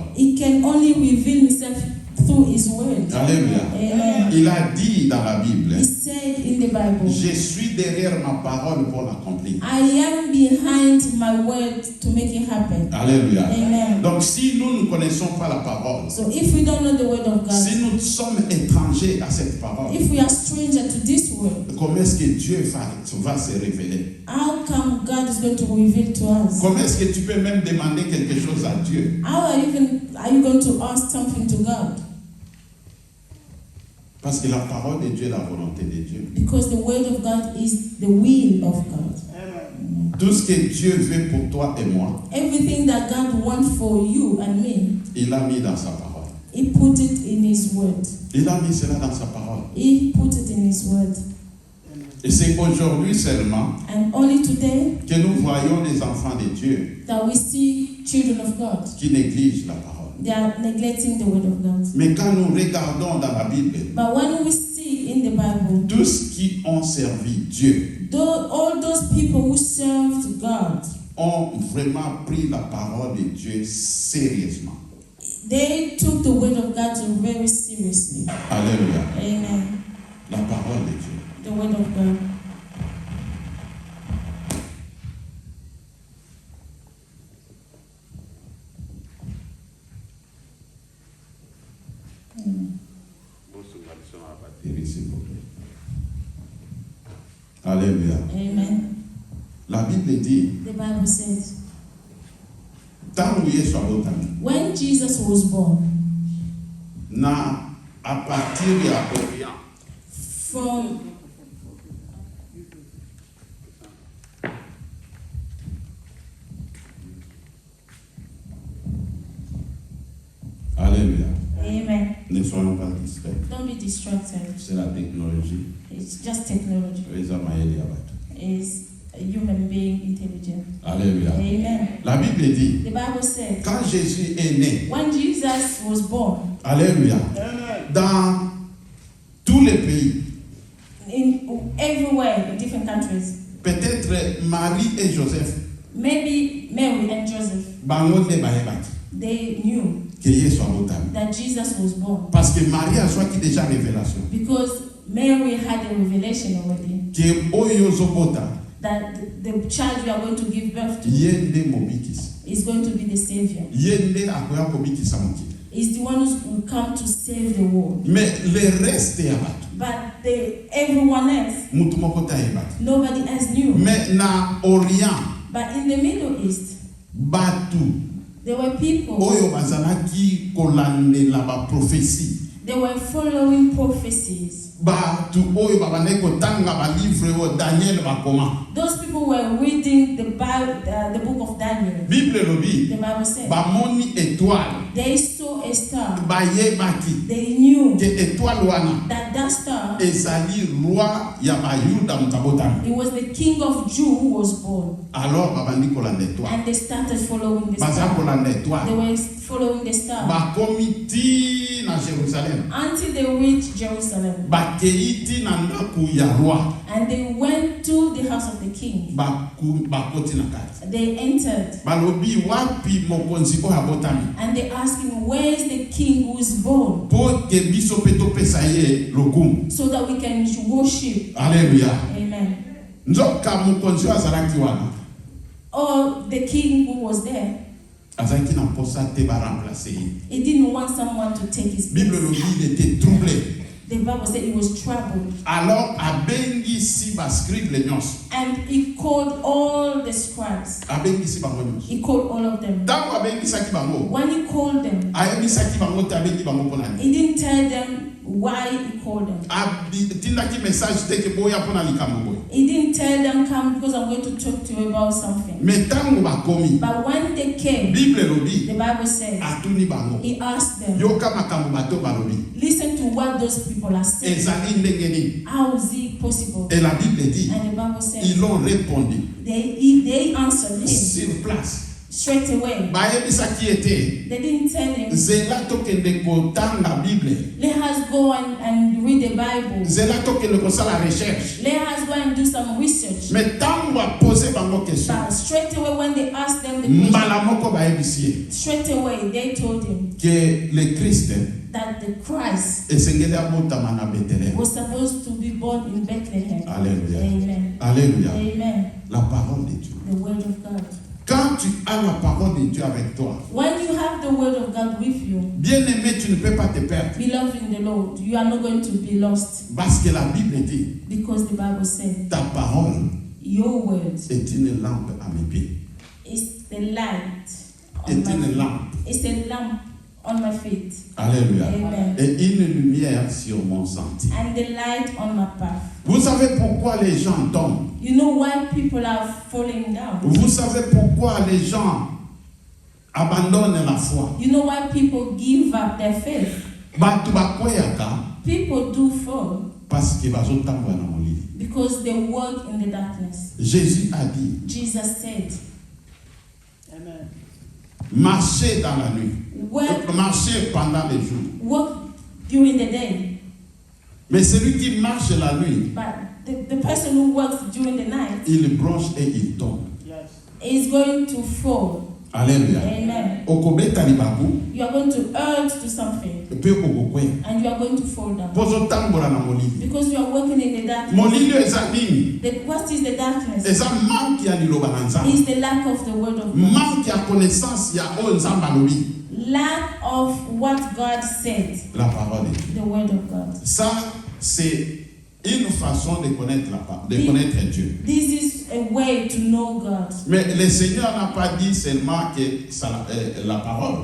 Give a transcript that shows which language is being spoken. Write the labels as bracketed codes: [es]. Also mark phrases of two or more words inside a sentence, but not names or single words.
[en] He can only reveal Himself through His word. [fr] Alléluia. [en] Amen. [fr] Il a dit dans la Bible, [en] He said in the Bible, [fr] je suis derrière ma parole pour l'accomplir. [en] I am behind my word to make it happen. [fr] Alléluia. [en] Amen. [fr] Donc si nous ne connaissons pas la parole, [en] So if we don't know the word of God, [fr] si nous sommes étrangers à cette parole, [en] if we are stranger to this word, [fr] comment est-ce que Dieu va se révéler? [en] how come God is going to reveal to us? [fr] Comment est-ce que tu peux même demander quelque chose à Dieu? [en] How are you going to ask something to God? [fr] Parce que la parole de Dieu est la volonté de Dieu. [en] Because the word of God is the will of God. [fr] Tout ce que Dieu veut pour toi et moi, [en] Everything that God wants for you and me, [fr] il l'a mis dans sa parole. [en] He put it in His word. [fr] Il a mis cela dans sa parole. [en] He put it in His word. [fr] Et c'est aujourd'hui seulement [en] And only today [fr] que nous voyons les enfants de Dieu [en] that we see children of God [fr] qui négligent la parole. [en] They are neglecting the word of God. [fr] Mais quand nous regardons dans la Bible, [en] But when we see in the Bible, [fr] tous qui ont servi Dieu [en] all those people who served God, [fr] ont vraiment pris la parole de Dieu sérieusement. [en] they took the word of God very seriously. [fr] Alléluia. [en] Amen. [fr] La parole de Dieu. [en] The word of God. [fr] S'il vous plaît. Alléluia. [en] Amen. [fr] La Bible dit, [en] The Bible says, [fr] tant que [ln] Yesu abotami, [en] when Jesus was born, [ln] na [fr] à partir [ln] ya Orient, [en] from [fr] Alléluia. [en] Amen. [fr] Ne soyons pas distraits. [en] Don't be distracted. [fr] C'est la technologie. [en] It's just technology. [fr] Les hommes aident à battre. [en] It's a human being intelligent. [fr] Alléluia. [en] Amen. [fr] La Bible dit, [en] The Bible says, [fr] quand Jésus est né, [en] when Jesus was born, [fr] Alléluia, dans tous les pays, [en] everywhere in different countries, [fr] peut-être Marie et Joseph, [en] maybe Mary and Joseph, [ln] bango nde bayebaki [en] they knew [ln] que Yesu abotami. [en] that Jesus was born [fr] Parce que Marie a soit déjà révélation. [en] because Mary had a revelation already [ln] Que oyo zobota, [en] that the child you are going to give birth to [ln] ye nde mobikisi. [en] is going to be the Savior. [ln] Ye nde akoya kobikisa mokili. [en] Is the one who will come to save the world. [fr] Mais le reste [ln] ya bato, [en] But everyone else, [ln] mutu moko te ayebaki. [en] nobody else knew. [ln] Mais na Orient, [en] But in the Middle East, [ln] bato [en] there were people, [ln] oyo bazalaki kolandela baprophétie, [en] they were following prophecies. [ln] bato oyo babandaki kotanga balivre oyo Daniel bakoma. [en] Those people were reading the Bible, the book of Daniel. [ln] Bible elobi, [en] The Bible said [ln] bamoni étoile, [en] they saw a star. [ln] bayebaki [en] They knew [ln] ke étoile wana [en] that that star, [ln] ezali roi ya bayuda mutabotami. [en] it was the king of Jew who was born. [ln] Alors babandi kolanda étoile, [en] And they started following the [ln] baza [en] star. [ln] kolanda [en] They [ln] étoile, [en] were following the star [ln] bakomi ti na Jérusalem, [en] until they reached Jerusalem. [ln] bakei ti na ndaku ya roi, [en] And they went to the house of the king. [ln] bakoti na kati. [en] They entered [ln] Balobi wapi mokonzi oyo abotami, [en] and they asked him, where is the king who is born? [ln] po ke biso mpe topesa ye lokumu. [en] So that we can worship. [fr] Alléluia. [en] Amen. [ln] Nzoka mokonzi oyo azalaki wana, [en] Or the king who was there, [ln] azalaki na posa te baremplace ye. [en] he didn't want someone to take his [ln] Bible [en] place. [fr] elobi il était troublé. [en] The Bible said he was troubled. [ln] Alors abengisi bascribe le nyonso, [en] And he called all the scribes. [ln] abengisi bango nyonso. [en] He called all of them. [ln] Ntango abengisaki bango, [en] When he called them, [ln] ayebisaki bango te abengi bango mpo na nini. [en] he didn't tell them why he called them. [ln] Atindaki message te ke boya mpo na likambo boye. [en] He didn't tell them, come because I'm going to talk to you about something. [ln] Me ntango bakomi, [en] But when they came, [ln] Bible elobi [en] the Bible says, [ln] atuni bango, [en] he asked them, [ln] yoka makambo bato balobi, [en] listen to what those people are saying. [ln] ezali ndenge nini. [en] How is it possible? [fr] Et la Bible dit, [en] And the Bible says, [fr] ils ont répondu [en] they answered him [fr] sur place. [en] straight away. [ln] Bayebisaki ete, [en] They didn't tell him, [ln] zela tokende kotanga Bible, [en] let us go and read the Bible. [ln] zela tokende kosala recherche. [en] Let us go and do some research. [ln] Mais ntango bapose bango question, [en] But straight away when they asked them the question, [ln] mbala moko bayebisi ye [en] straight away they told him [ln] ke le Christ [en] that the Christ [ln] esengeli abotama na Bethléem. [en] was supposed to be born in Bethlehem. [fr] Alléluia. [en] Amen. [fr] Alléluia. [en] Amen. [fr] La parole de Dieu. [en] The word of God. [fr] Quand tu as la parole de Dieu avec toi, [en] When you have the word of God with you, [fr] bien-aimé, tu ne peux pas te perdre. [en] beloved in the Lord, you are not going to be lost [fr] Parce que la Bible dit, [en] because the Bible said, [fr] ta parole [en] your word [fr] est une lampe à mes pieds. [en] is the light [fr] Est [en] on my [fr] une [en] feet. [fr] lampe. [en] It's a lamp on my feet. [fr] Alléluia. [en] Amen. [fr] Et une lumière sur mon sentier. [en] And the light on my path. [fr] Vous savez pourquoi les gens tombent? [en] You know why people are falling down? [fr] Vous savez pourquoi les gens abandonnent la foi? [en] You know why people give up their faith? [ln] Batu bakweyaka [en] People do fall [fr] parce que [ln] bazotambola na molili. [en] because they walk in the darkness. [fr] Jésus a dit, [en] Jesus said, Amen. [fr] marcher dans la nuit, [en] work, [fr] marcher pendant les jours. [en] work during the day. [fr] Mais celui qui marche la nuit, [en] But the person who works during the night [fr] il bronche et il tombe. [en] is going to fall. [fr] Alléluia. [en] Amen. [ln] Okobeta libaku, [en] You are going to urge to something [ln] pe okokwe. [en] and you are going to fall down. [ln] Pozo tambola na molili. [en] Because you are working in the darkness. [ln] Molili eza nini? [en] What is the darkness? [ln] Eza manque ya liloba na Nzambe. [en] It's the lack of the word of God. [ln] Manque ya connaissance ya o Nzambe alobi. [en] Lack of what God said. [fr] La parole de Dieu. [en] The word of God. [fr] Ça, c'est une façon de connaître de connaître Dieu. [en] This is a way to know God. [fr] Mais le Seigneur n'a pas dit seulement que ça, la parole.